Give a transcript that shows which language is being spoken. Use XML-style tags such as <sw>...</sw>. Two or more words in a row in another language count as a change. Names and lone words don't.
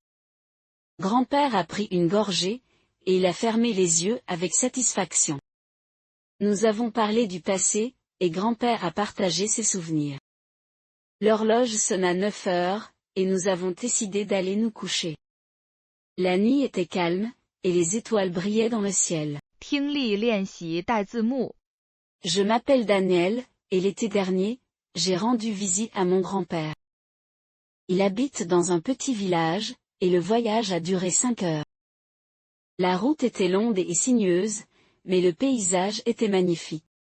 <fr>Grand-père a pris une gorgée, et il a fermé les yeux avec satisfaction. Nous avons parlé du passé, et grand-père a partagé ses souvenirs. L'horloge sonna 9 heures, et nous avons décidé d'aller nous coucher. La nuit était calme, et les étoiles brillaient dans le ciel.</fr> <zh>听力练习带字幕。</zh> <fr>Je m'appelle Daniel, et l'été dernier, j'ai rendu visite à mon grand-père. Il habite dans un petit village, et le voyage a duré 5 heures. La route était longue et sinueuse, mais le paysage était magnifique.</fr>